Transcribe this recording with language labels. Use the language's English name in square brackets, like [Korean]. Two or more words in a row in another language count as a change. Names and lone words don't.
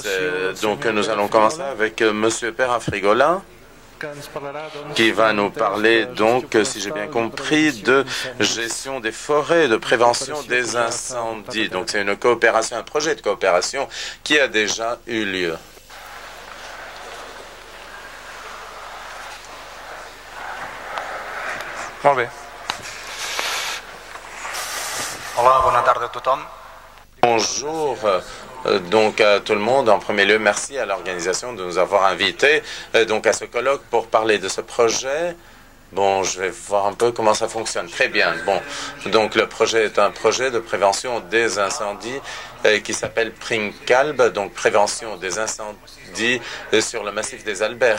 [French] Donc nous allons commencer avec M. Pera Frigola, qui va nous parler donc, si j'ai bien compris, de gestion des forêts, de prévention des incendies. Donc c'est une coopération, un projet de coopération qui a déjà eu lieu. [Catalan] Molt bé. Hola, bona tarda a tothom. [French] Bonjour donc à tout le monde. En premier lieu, merci à l'organisation de nous avoir invités donc à ce colloque pour parler de ce projet. Bon, je vais voir un peu comment ça fonctionne. Très bien. Bon, donc le projet est un projet de prévention des incendies qui s'appelle PRINCALB, donc prévention des incendies sur le massif des Alberts.